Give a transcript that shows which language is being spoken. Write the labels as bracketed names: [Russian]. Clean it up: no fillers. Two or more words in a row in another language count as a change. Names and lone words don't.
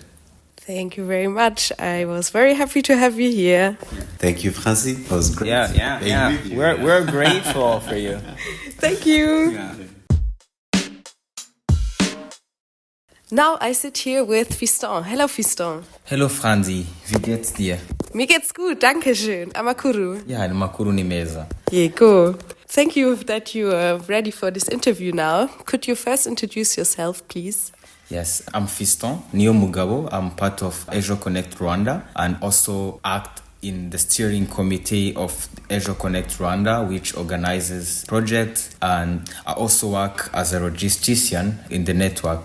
[English] Thank you very much. I was very happy to have you here. Thank you, Francie. It was great. Yeah. We're grateful for you. Thank you. Yeah. Now I sit here with Fiston. Hello, Fiston. Hello, [German] Franzi. Wie geht's dir? Mir geht's gut, danke schön. [Kinyarwanda] Amakuru. Ja, amakuru ni meza. Yego. [English] Thank you that you are ready for this interview now. Could you first introduce yourself, please? Yes, I'm Fiston Nio Mugabo. I'm part of Ejo-connect Rwanda and also act in the steering committee of Ejo-connect Rwanda, which organizes projects, and I also work as a logistician in the network.